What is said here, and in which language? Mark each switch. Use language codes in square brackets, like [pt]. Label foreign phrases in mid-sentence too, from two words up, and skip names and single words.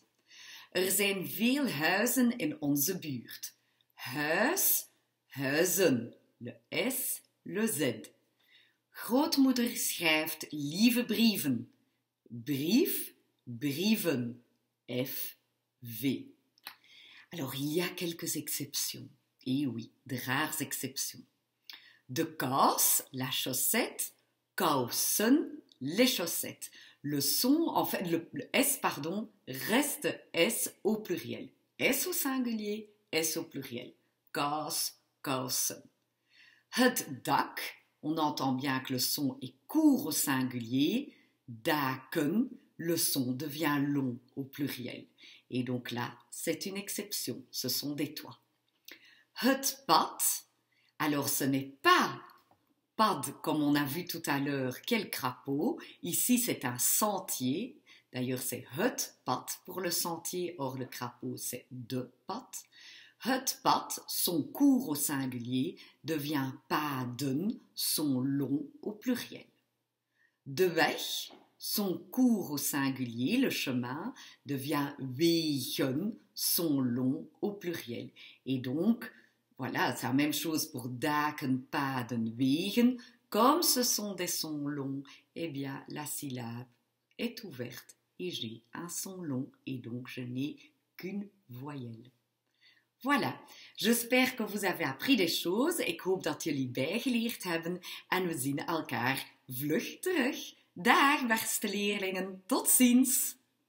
[nl] Er zijn veel huizen in onze buurt. Huis, huizen, [fr] le S, le Z. [nl] Grootmoeder schrijft lieve brieven. Brief, brieven, [fr] F, V. Alors, il y a quelques exceptions. Et oui, de rares exceptions. [nl] De kous, [fr] la chaussette, kousen, les chaussettes. Le son, en fait, le S, pardon, reste S au pluriel. S au singulier, S au pluriel. [nl] Kous, kousen. Het dak, [fr] on entend bien que le son est court au singulier. Daken, le son devient long au pluriel. Et donc là, c'est une exception, ce sont des toits. [nl] Het pad, [fr] alors ce n'est pas pad comme on a vu tout à l'heure, quel crapaud. Ici, c'est un sentier. D'ailleurs, c'est [nl] het pad [fr] pour le sentier, or le crapaud, c'est [nl] de pad. Het pad, [fr] son court au singulier, devient paden, son long au pluriel. [nl] De weg, [fr] son court au singulier, le chemin, devient wegen, son long au pluriel. Et donc, voilà, c'est la même chose pour [nl] daken, paden, wegen. [fr] Comme ce sont des sons longs, eh bien, la syllabe est ouverte et j'ai un son long et donc je n'ai qu'une voyelle. Voilà, j'espère que vous avez appris des choses. [nl] Ik hoop dat jullie bijgeleerd hebben en we zien elkaar vlug terug. Dag beste leerlingen, tot ziens!